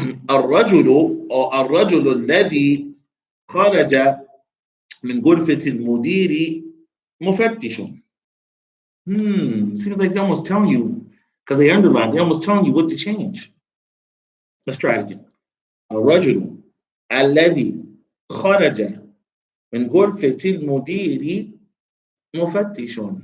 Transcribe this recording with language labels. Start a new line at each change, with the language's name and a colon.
Arabic: الرجل الذي خرج من غرفة المدير مفتش.
English: Seems like they almost telling you, because they underline, they almost telling you what to change. Let's try it again.
Arabic: الرجل الذي خرج من غرفة المدير مفتش.